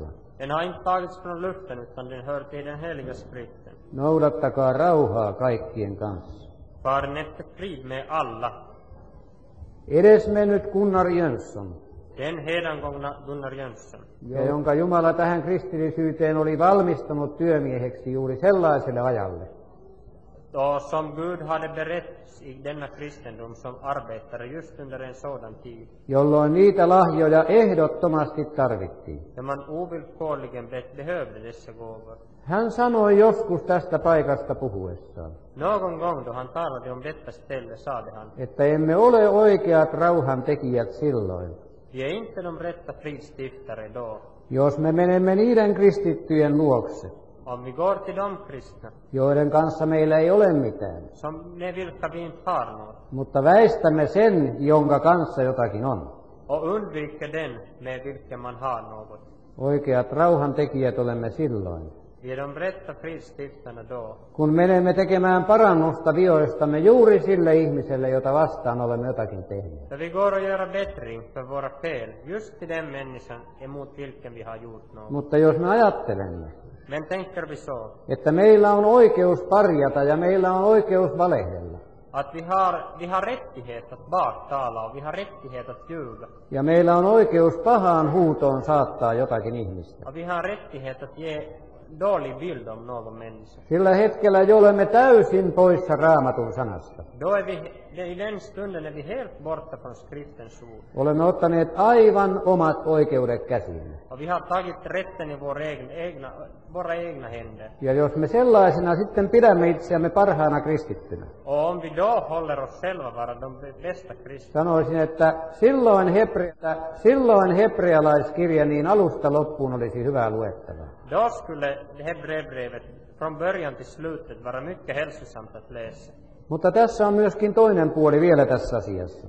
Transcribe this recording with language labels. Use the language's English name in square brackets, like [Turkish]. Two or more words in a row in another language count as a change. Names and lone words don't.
[Swedish] Den har inte tagits från luften utan den hör till den heliga skriften. [Finnish] Noudattakaa rauhaa kaikkien kanssa. [Swedish] Faren efter frid med alla. [Finnish] Edesmennyt Gunnar Jönsson, [Swedish] Den hedangångna Gunnar Jönsson, [Finnish] ja jonka Jumala tähän kristillisyyteen oli valmistanut työmieheksi juuri sellaiselle ajalle, [Swedish] och som Gud hade berett i denna kristendom som arbetare just under en sådan tid, [Finnish] jolloin niitä lahjoja ehdottomasti tarvittiin. [Swedish] där man ovillkorligen behövde dessa gåvor. [Finnish] Hän sanoi joskus tästä paikasta puhuessaan, [Swedish] Någon gång då han talade om detta ställe sade han: [Finnish] että emme ole oikeat rauhantekijät silloin, [Swedish] Vi är inte de rätta fridstiftare då, [Finnish] jos me menemme niiden kristittyjen luokse, [Swedish] om vi går till de kristna, [Finnish] joiden kanssa meillä ei ole mitään, [Swedish] med vilka vi inte har något, [Finnish] mutta väistämme sen, jonka kanssa jotakin on. [Swedish] och undviker den med vilken man har något. [Finnish] Oikeat rauhantekijät olemme silloin, [Swedish] Vi är de rätta fridsstiftarna då, [Finnish] kun menemme tekemään parannusta vioistamme juuri sille ihmiselle, jota vastaan olemme jotakin tehneet. [Swedish] då vi går och gör bättring för våra fel, just till den människan emot vilken vi har gjort något. [Finnish] Mutta jos me ajattelemme, [Swedish] Men tänker vi så, [Finnish] että meillä on oikeus parjata ja meillä on oikeus valehdella, [Swedish] att vi har rättighet att baktala och vi har rättighet att ljuga, [Finnish] ja meillä on oikeus pahaan huutoon saattaa jotakin ihmistä, [Swedish] och vi har rättighet att ge dålig bild om någon människa, [Finnish] sillä hetkellä jo olemme täysin poissa Raamatun sanasta. [Swedish] då är vi i den stunden är vi helt borta från skriftens ord. [Finnish] Olemme ottaneet aivan omat oikeudet käsiimme. [Swedish] Och vi har tagit rätten i våra egna händer. [Finnish] Ja jos me sellaisena sitten pidämme itseämme parhaana kristittynä, [Swedish] Och om vi då håller oss själva vara de bästa kristna, [Finnish] sanoisin, että silloin hebrealaiskirja niin alusta loppuun olisi hyvää luettavaa. [Swedish] då skulle Hebreerbrevet från början till slutet vara mycket hälsosamt att läsa. [Finnish] Mutta tässä on myöskin toinen puoli vielä tässä asiassa.